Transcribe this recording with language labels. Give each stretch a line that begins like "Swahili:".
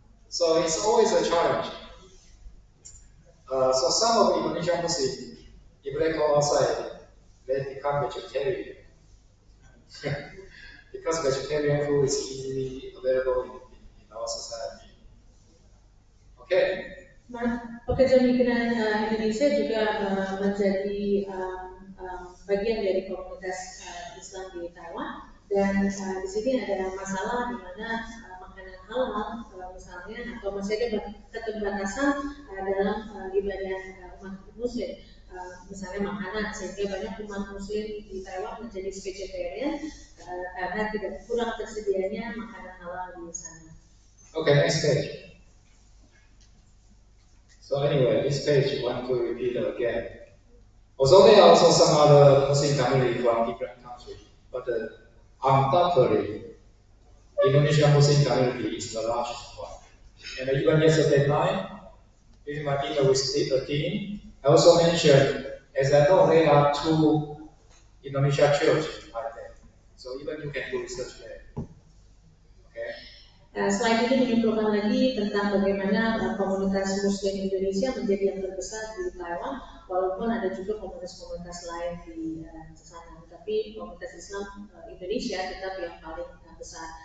English: So it's always a challenge. So some of Indonesian Muslims, if they go outside, they become vegetarian. Because vegetarian food is easily available in our society. Okay.
Indonesian: Nah, pekerja migran Indonesia juga menjadi bagian dari komunitas Islam di Taiwan, dan di sini ada masalah di mana makanan halal misalnya atau masih ada keterbatasan dalam ibadah umat Muslim, misalnya makanan, sehingga banyak umat Muslim di Taiwan menjadi vegetarian karena tidak kurang tersedianya makanan halal di sana.
English: Okay, next page. So anyway, this page I want to repeat it again. Although there are also some other Muslim community from different countries, but undoubtedly, Indonesian Muslim community is the largest one. And even yesterday night, during my dinner with the team, I also mentioned, as I know, there are 2 Indonesia churches right there. So even you can do research there. Okay.
Indonesian: Slide ini menyimpulkan lagi tentang bagaimana komunitas Muslim Indonesia menjadi yang terbesar di Taiwan, walaupun ada juga komunitas-komunitas lain di sana. Tapi komunitas Islam Indonesia tetap yang paling besar.